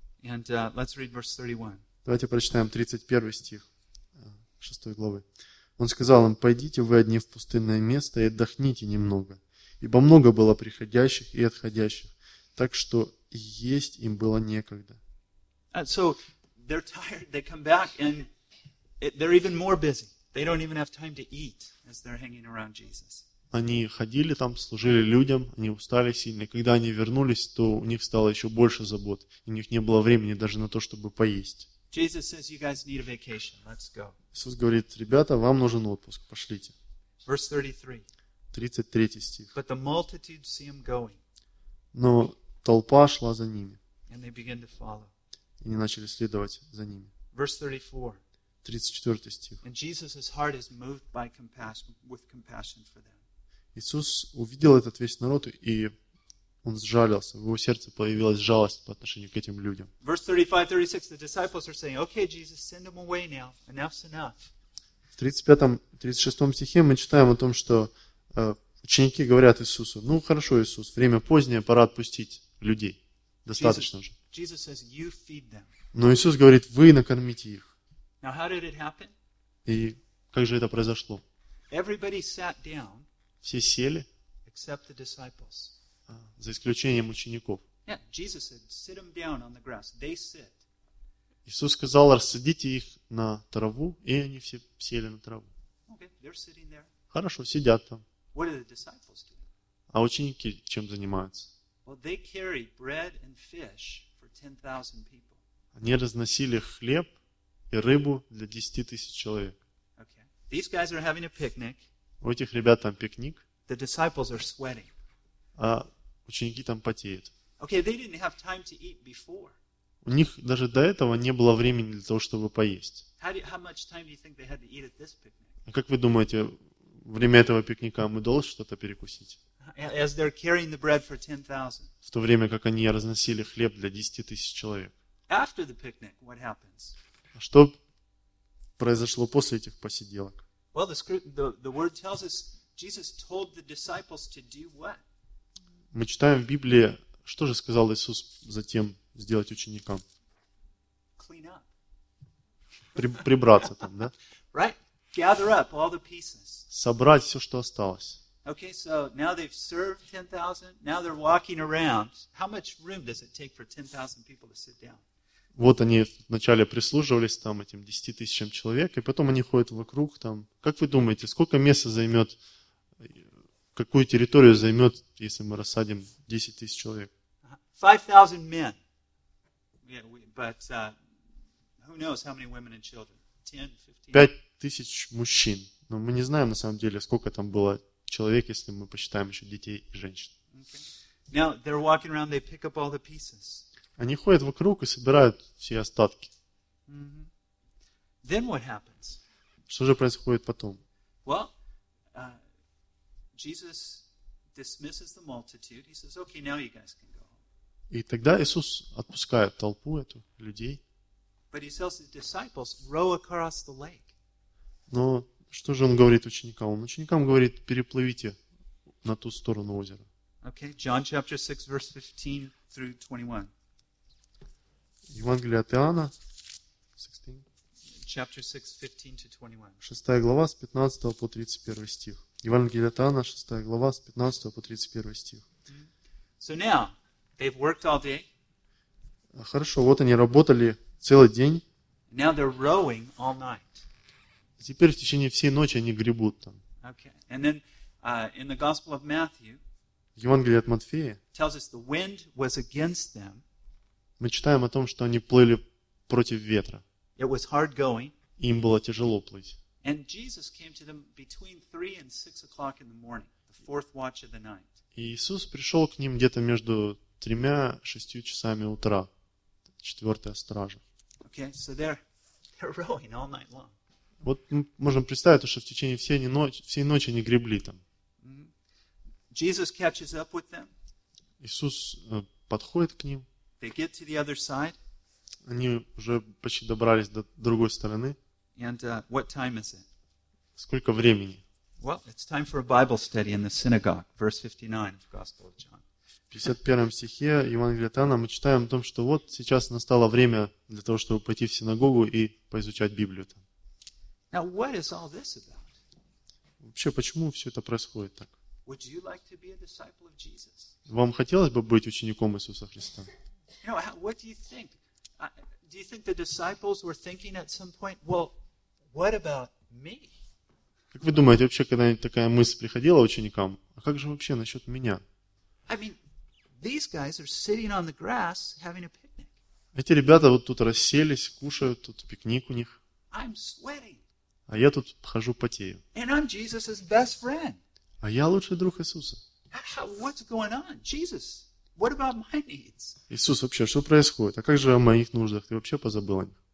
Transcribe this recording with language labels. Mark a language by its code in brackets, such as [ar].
[en] And, let's read verse 31. [ru] Давайте прочитаем 31 стих 6 главы. Он сказал им, пойдите вы одни в пустынное место и отдохните немного. Ибо много было приходящих и отходящих, так что есть им было некогда. [en] So they're tired, they come back and they're even more busy. They don't even have time to eat as they're hanging around Jesus. [ru] Они ходили там, служили людям, они устали сильно. Когда они вернулись, то у них стало еще больше забот. У них не было времени даже на то, чтобы поесть. [en] Jesus says, you guys need a vacation. Let's go. [ru] Иисус говорит, ребята, вам нужен отпуск, пошлите. [en] Verse 33. [ru] 33 стих. [en] But the multitude see him going. [ru] Но толпа шла за ними. [en] And they begin to follow. [ru] И они начали следовать за ними. [en] Verse 34. [ru] 34 стих. [en] And Jesus' heart is moved by compassion, with compassion for them. [ru] Иисус увидел этот весь народ, и он сжалился. В его сердце появилась жалость по отношению к этим людям. [en] Verse 35-36, the disciples are saying, okay, Jesus, send them away now. Enough's enough. [ru] В 35-36 стихе мы читаем о том, что ученики говорят Иисусу, ну хорошо, Иисус, время позднее, пора отпустить людей. Достаточно Jesus, же. [en] Jesus says, you feed them. [ru] Но Иисус говорит, вы накормите их. [en] Now, how did it happen? [ru] И как же это произошло? [en] Everybody sat down, [ru] все сели, [en] except the disciples. [ru] За исключением учеников. [en] Yeah, Jesus said, sit them down on the grass. They sit. [ru] Иисус сказал, рассадите их на траву, и они все сели на траву. [en] Okay, they're sitting there. [ru] Хорошо, сидят там. [en] What are the disciples doing? [ru] А ученики чем занимаются? [en] Well, they carry bread and fish for 10,000 people. [ru] Они разносили хлеб и рыбу для 10 тысяч человек. [en] Okay. These guys are having a picnic. [ru] У этих ребят там пикник. [en] The disciples are sweating. [ru] А ученики там потеют. [en] Okay, they didn't have time to eat before. [ru] У них даже до этого не было времени для того, чтобы поесть. [en] How much time do you think they had to eat at this picnic? [ru] А как вы думаете, время этого пикника мы должны что-то перекусить? [en] As they're carrying the bread for 10,000. [ru] В то время, как они разносили хлеб для 10 тысяч человек. [en] After the picnic, what happens? [ru] Что произошло после этих посиделок? [en] Well, the word tells us Jesus told the disciples to do what? [ru] Мы читаем в Библии, что же сказал Иисус затем сделать ученикам? [en] Clean up. [ru] Прибраться там, да? [en] Right? Gather up all the pieces. [ru] Собрать все, что осталось. [en] Okay, so now they've served 10,000. Now they're walking around. How much room does it take for 10,000 people to sit down? [ru] Вот они вначале прислуживались там этим 10 тысячам человек, и потом они ходят вокруг там. Как вы думаете, сколько места займет, какую территорию займет, если мы рассадим 10 тысяч человек? [en] 5,000 men. Yeah, but who knows how many women and children? 10, 15. [ru] 5,000 мужчин. Но мы не знаем на самом деле, сколько там было человек, если мы посчитаем еще детей и женщин. [en] Okay. Now they're walking around, they pick up all the pieces. [ru] Они ходят вокруг и собирают все остатки. [en] Mm-hmm. Then what happens? [ru] Что же происходит потом? [en] Well, Jesus dismisses the multitude. He says, "Okay, now you guys can go home." [ru] И тогда Иисус отпускает толпу эту людей. [en] But he tells the disciples, "Row across the lake." [ru] Но что же он говорит ученикам? Он ученикам говорит: "Переплывите на ту сторону озера." [en] Okay, John chapter 6 verse 15 through 21. [ru] Евангелие от Иоанна, 6 глава, с 15 по 31 стих. Евангелие от Иоанна, 6 глава, с 15 по 31 стих. [en] So now, they've worked all day. [ru] Хорошо, вот они работали целый день. [en] Now they're rowing all night. [ru] Теперь в течение всей ночи они гребут там. [en] Okay. And then, in the Gospel of Matthew, [ru] Евангелие от Матфея [en] tells us the wind was against them. [ru] Мы читаем о том, что они плыли против ветра. [en] It was hard going. [ru] Им было тяжело плыть. [en] And Jesus came to them between 3 and 6 o'clock in the morning, the fourth watch of the night. [ru] Иисус пришел к ним где-то между 3-6 часами утра, четвертая стража. [en] Okay, so they're rowing all night long. [ru] Вот можем представить, что в течение всей ночи они гребли там. [en] Jesus catches up with them. [ru] Иисус подходит к ним. [en] They get to the other side. [ru] Они уже почти добрались до другой стороны. [en] And what time is it? [ru] Сколько времени? [en] Well, it's time for a Bible study in the synagogue, verse 59 of the Gospel of John. [ru] В 51 стихе Евангелия от Иоанна мы читаем о том, что вот сейчас настало время для того, чтобы пойти в синагогу и поизучать Библию там. [en] Now, what is all this about? [ru] Вообще, почему все это происходит так? [en] Would you like to be a disciple of Jesus? [ru] Вам хотелось бы быть учеником Иисуса Христа? [en] You know, what do you think? Do you think the disciples were thinking at some point, well, what about me? [ru] Как вы думаете, вообще когда-нибудь такая мысль приходила ученикам? А как же вообще насчет меня? [en] I mean, these guys are sitting on the grass having a picnic. [ru] Эти ребята вот тут расселись, кушают, тут пикник у них. [en] I'm sweating. [ru] А я тут хожу потею. [en] And I'm Jesus's best friend. [ru] А я лучший друг Иисуса. [en] What's going on, Jesus? What about my needs? [ru] Иисус, вообще, что происходит? А как же о моих нуждах? Ты вообще позабыл о них?